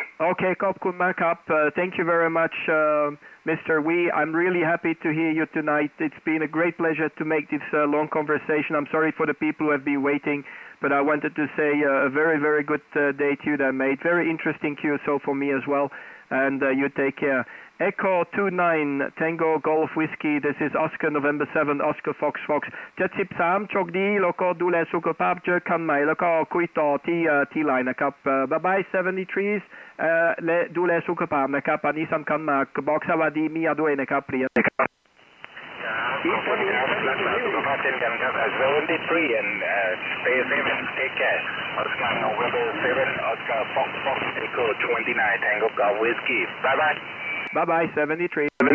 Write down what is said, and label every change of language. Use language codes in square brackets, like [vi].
[en] Okay, [th] ขอบคุณมากครับ [en] thank you very much, Mr. Wee. I'm really happy to hear you tonight. It's been a great pleasure to make this long conversation. I'm sorry for the people who have been waiting, but I wanted to say a very, very good day to you that made. Very interesting QSO for me as well, and you take care. Echo 29 Tango Golf Whiskey. This is Oscar November 7 Oscar Fox 73 [th] โชคดีแล้วก็ดูแลสุขภาพเจอกันใหม่แล้วก็คุยต่อที่ไลน์นะครับบ๊ายบาย73และดูแลสุขภาพนะครับอันนี้สำคัญมากบอกสวัสดีเมียด้วยนะครับเปลี่ยนนะครับ ขอบคุณครับรักษาสุขภาพเช่นกันครับ [en] 73 and stay safe and take care Oscar November 7 Oscar Fox Echo 29 Tango Golf Whiskey bye bye Bye bye, 73.